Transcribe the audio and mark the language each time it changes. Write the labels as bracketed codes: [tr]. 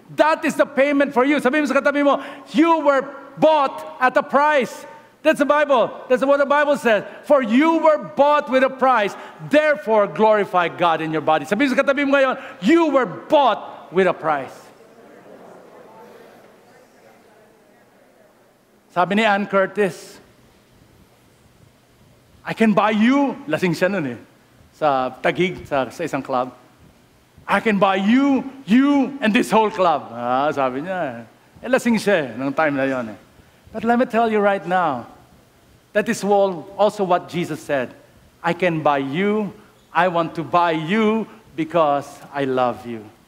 [en] That is the payment for you. [tl] Sabihin mo sa katabi mo, [en] you were bought at a price. That's the Bible. That's what the Bible says. For you were bought with a price, therefore glorify God in your body. [tl] Sabihin sa katabi mo ngayon, [en] you were bought with a price. [tl] Sabi ni Ann Curtis, [en] I can buy you, [tl] lasing siya nun sa Taguig, sa isang club. [en] I can buy you, and this whole club. [tl] Sabi niya, lasing siya nung time na yun [en] But let me tell you right now, that is also what Jesus said. I can buy you, I want to buy you because I love you.